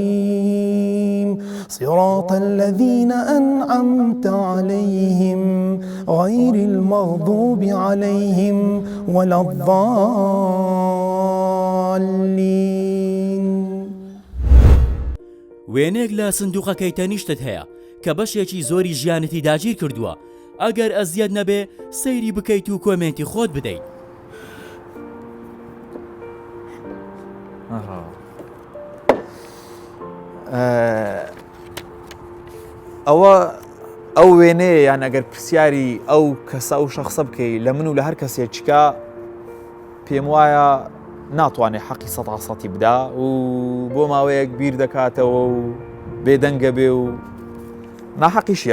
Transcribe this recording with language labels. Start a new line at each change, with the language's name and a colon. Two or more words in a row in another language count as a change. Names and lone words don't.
Arabic: المستقيم صراط الذين أنعمت عليهم غير المغضوب عليهم ولا الضالين.
Central Kurdish: وێنێک لە سندوقەکەی تەنیشتت هەیە کە بەشێکی زۆری ژیانتی داگیر کردووە. ئەگەر ئەزیەت نەبێ سەیری بکەیت و کۆمنتی خۆت بدەیت. ئەو وێنەیە یان ئەگەر پرسیاری ئەو کەسە و شەخصە بکەی لە من و لە هەر کەسێک چکە پێم وایە ناتوانێت حەقی 100% بدا و بۆ ماوەیەک بیر دەکاتەوە و بێدەنگە بێ و ناحەقیشیە.